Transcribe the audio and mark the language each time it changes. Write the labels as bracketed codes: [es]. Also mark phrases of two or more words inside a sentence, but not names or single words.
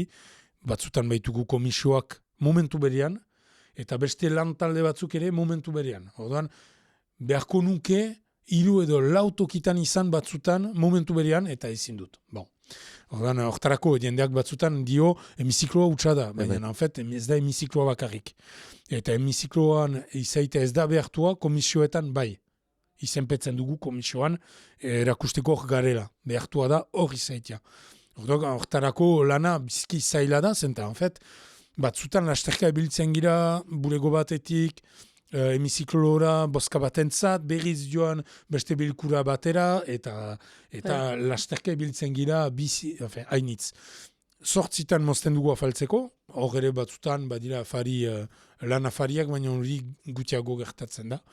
[eu] Batzutan baitugu komisioak momentu berean, eta beste lan talde batzuk ere momentu berean. Orduan, beharko nuke, 3 edo 4 tokitan izan batzutan momentu berean, eta ezin dut. Bon. Ordan, hortarako jendeak batzutan dio hemizikloa hutsa da, baina [fr] en fait [eu] ez da hemizikloa bakarrik. Eta hemizikloan izaita ez da behartua komisioetan bai. Izenpetzen dugu komisioan erakusteko hor garela. Behartua da hor izaitia. Hortarako lana bizki zaila da, zenta [fr] en fait [eu] batzutan lasterka ebiltzen gira bulego batetik, hemiziklora boska batentzat, berriz joan beste bilkura batera, eta lasterka ebiltzen gira hainitz. Zortzitan mozten dugu afaltzeko, hor ere batzutan badira lan afariak, baina hori gutiago gertatzen da.